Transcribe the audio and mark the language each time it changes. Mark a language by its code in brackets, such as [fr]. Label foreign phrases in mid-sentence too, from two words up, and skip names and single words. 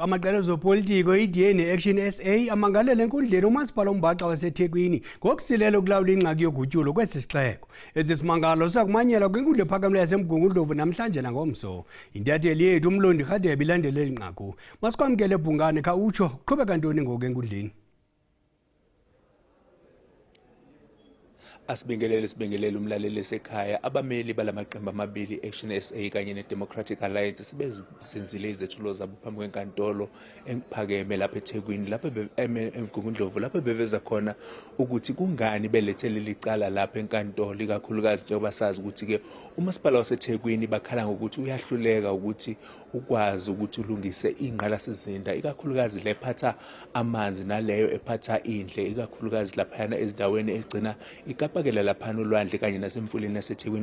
[xh] Amaqela ezopolitiko iDA ne-Action SA amangalele enkundleni umasipala uMbaxa waseThekwini ngokusilela ukulawula ingxaki yogutyulo kwesi sixeko. Esi simangalo sakumanyela kwinkundla ephakamileyo yaseMgungundlovu namhlanje nangomso. Intatheli yethu uMlondi Rhadebe ilandele eli nqaku. Masikwamkele ebhungane khawutsho kuqhubeka ntoni ngoku enkundleni. [zu] Sibingelele umlaleli esekhaya. Abameli balamaqembu amabili Action SA kanye neDemocratic Alliance sebezenzile izethulo zabo phambi kwenkantolo ephakeme lapha eThekwini, lapha eMgungundlovu, lapha beveza khona ukuthi kungani belethele licala lapha enkantolo, ikakhulukazi njengoba sazi ukuthi ke umasipala waseThekwini bakhala ngokuthi uyahluleka ukuthi ukwazi ukuthi ulungise ingqalasizinda, ikakhulukazi lephatha amanzi naleyo ephatha indle, ikakhulukazi laphana ezindaweni egcina ikapakela laphana olwandle kanye nasemfuleni yaseThekwini.